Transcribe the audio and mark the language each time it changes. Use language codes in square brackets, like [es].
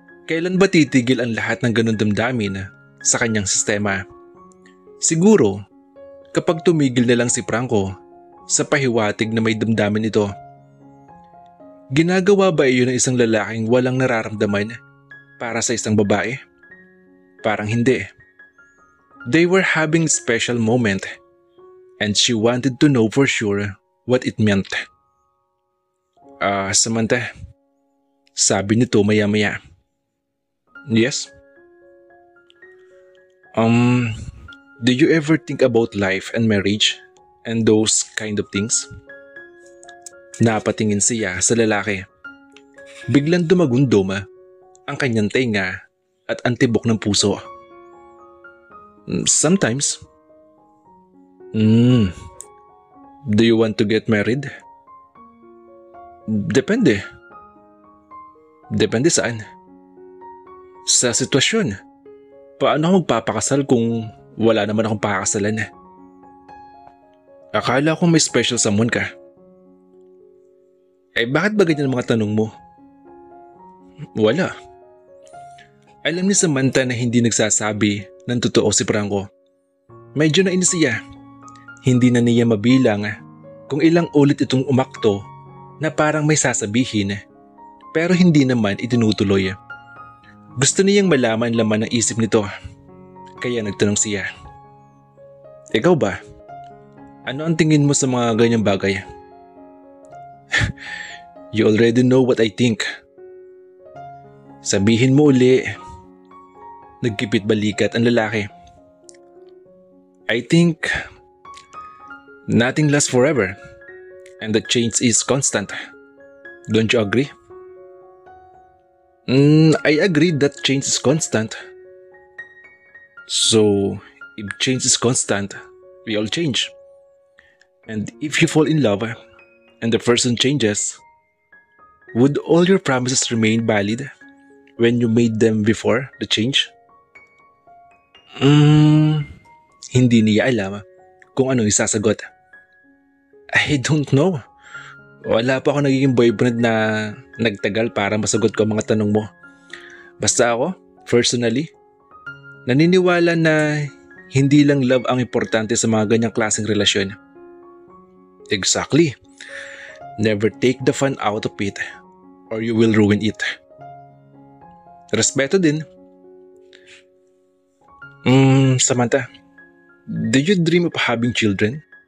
[tl] Kailan ba titigil ang lahat ng ganun damdamin sa kanyang sistema? Siguro, kapag tumigil na lang si Franco sa pahiwatig na may damdamin ito. Ginagawa ba iyon ng isang lalaking walang nararamdaman para sa isang babae? Parang hindi. [en] They were having a special moment and she wanted to know for sure what it meant. [tl] Samantha, sabi nito maya-maya. [en] Yes? Do you ever think about life and marriage and those kind of things? [tl] Napatingin siya sa lalaki. Biglang dumagundom ang kanyang tenga at antibok ng puso. [en] Sometimes. Do you want to get married? [tl] Depende. Depende saan? Sa sitwasyon. Paano ako magpapakasal kung wala naman akong pakakasalan? Akala ko may special someone ka. Bakit ba ganyan ang mga tanong mo? Wala. Alam ni Samantha na hindi nagsasabi ng totoo si Franco. Medyo nainis siya. Hindi na niya mabilang kung ilang ulit itong umakto na parang may sasabihin pero hindi naman itinutuloy. Gusto niyang malaman laman ng isip nito. Kaya nagtanong siya. Ikaw ba? Ano ang tingin mo sa mga ganyang bagay? [en] You already know what I think. [tl] Sabihin mo uli. Nagkipit balikat ang lalaki. [en] I think nothing lasts forever and that change is constant. Don't you agree? I agree that change is constant. So, if change is constant, we all change. And if you fall in love and the person changes, would all your promises remain valid when you made them before the change? [tl] Hindi niya alam kung ano isasagot. [en] I don't know. [tl] Wala pa ako nagiging boyfriend na nagtagal para masagot ko ang mga tanong mo. Basta ako, personally, naniniwala na hindi lang love ang importante sa mga ganyang klaseng relasyon. [en] Exactly. Never take the fun out of it or you will ruin it. [tl] Respeto din. [en] Samantha, do you dream of having children?